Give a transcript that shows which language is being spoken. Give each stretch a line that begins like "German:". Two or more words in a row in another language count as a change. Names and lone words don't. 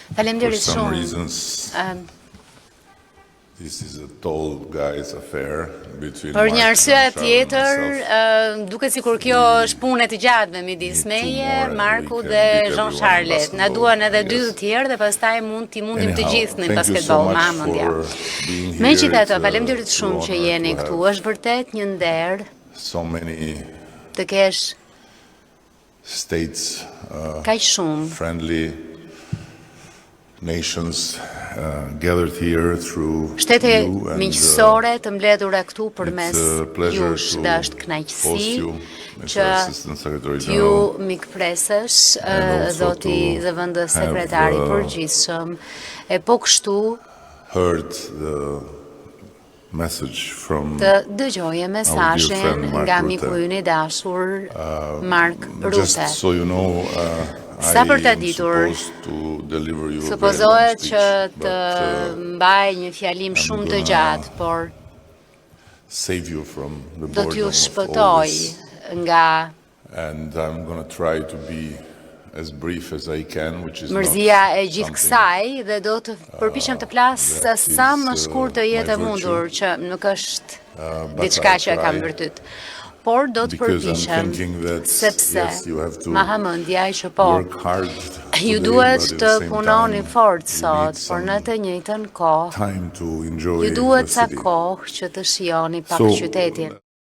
Albanian: Faleminderit
English: some
Albanian: shumë.
English: reasons, this is a tall guy's affair between
Albanian: Për një Mark, arsye Jean-Charles tjetër,
English: and myself.
Albanian: duket sikur kjo është punë e të gjatë midis
English: need two
Albanian: meje,
English: more and
Albanian: Marku
English: we can
Albanian: dhe
English: beat
Albanian: Jean-Charles.
English: everyone in
Albanian: Na duan edhe
English: basketball, I
Albanian: dy të
English: guess.
Albanian: tjerë dhe pastaj mund t'i mundim të
English: Anyhow,
Albanian: gjithë në
English: thank you so
Albanian: basketball
English: much
Albanian: ma mendja.
English: for being here.
Albanian: Megjithatë,
English: It's a
Albanian: faleminderit
English: true
Albanian: shumë që
English: honor
Albanian: jeni
English: to
Albanian: këtu.
English: have
Albanian: Është vërtet një nder
English: so many
Albanian: të kesh
English: states,
Albanian: kaq shumë
English: friendly nations gathered here through
Albanian: shtete
English: you, and
Albanian: miqësore të mbledhura këtu përmes
English: it's a pleasure
Albanian: jush
English: to
Albanian: dhe është
English: host
Albanian: kënaqësi
English: you, Mr.
Albanian: që
English: Assistant Secretary
Albanian: t'ju
English: General,
Albanian: mikpresësh
English: and also
Albanian: zoti
English: to
Albanian: zëvendës
English: have,
Albanian: sekretari përgjithshëm. E po kështu
English: heard the message from
Albanian: të dëgjoje mesazhin
English: friend Mark
Albanian: nga Rutte. miku ynë i dashur Mark
English: Just Rutte. so you know,
Albanian: Sa për ta
English: I am
Albanian: ditur,
English: supposed to deliver you a very long
Albanian: supozohet
English: speech,
Albanian: që të
English: but
Albanian: mbaj një fjalim shumë të
English: gonna
Albanian: gjatë, por
English: save you from the
Albanian: do t'ju
English: boredom of all
Albanian: shpëtoj
English: this,
Albanian: nga
English: and I'm going to try to be as brief as I can, which is
Albanian: mërzia e
English: not
Albanian: gjithë
English: something
Albanian: kësaj dhe do të përpiqem të flas
English: that
Albanian: sa
English: is,
Albanian: më shkurt të jetë e
English: my
Albanian: mundur,
English: virtue.
Albanian: që nuk është
English: But
Albanian: diçka
English: I'll
Albanian: që e kam
English: try,
Albanian: vërtet. Por do të
English: because I'm
Albanian: përpiqem
English: thinking that,
Albanian: sepse
English: yes, you have to
Albanian: ma hamendja që po
English: work hard
Albanian: ju
English: today,
Albanian: duhet
English: but at
Albanian: të
English: the same
Albanian: punoni
English: time,
Albanian: fort
English: you
Albanian: sot,
English: need
Albanian: por
English: some
Albanian: në të njëjtën kohë
English: time to enjoy
Albanian: ju duhet
English: the
Albanian: sa
English: city.
Albanian: kohë që të shijoni pak
English: So,
Albanian: qytetin.